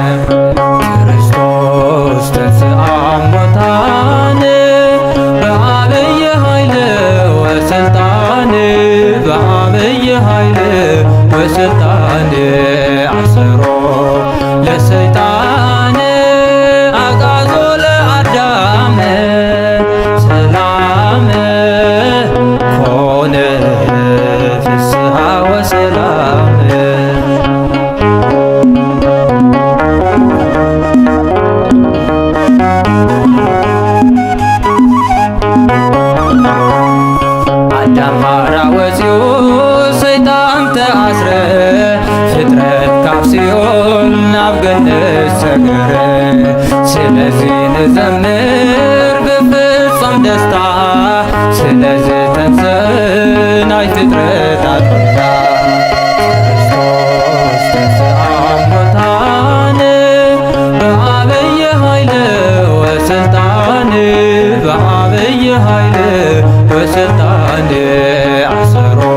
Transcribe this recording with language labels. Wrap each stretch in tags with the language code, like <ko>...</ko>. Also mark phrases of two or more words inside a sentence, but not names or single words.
<gez>ክርስቶስ ተንሥአ እሙታን በዐቢይ ኃይል ወሥልጣን በዐቢይ ኃይል ወሥልጣን አሰሮ ለሰይጣን አግዓዞ ለአዳም ሰላም ኮነ ፍስሐ ወሰላም</gez> <ti>አዳም ሐራ ወፂኡ ሰይጣን ተአስረ ፍጥረት ካብ ሲኦል ናብ ገነት ሰገረ ስለዚ ንዘምር ብፍጹም ደስታ ስለዚ ተንሥእ ናይ ፍጥረታት ጌታ</ti> <gez>ክርስቶስ ተንሥአ እሙታን በዐቢይ ኃይል ወሥልጣን በዐቢይ ኃይል ወሥልጣን አሰሮ</gez>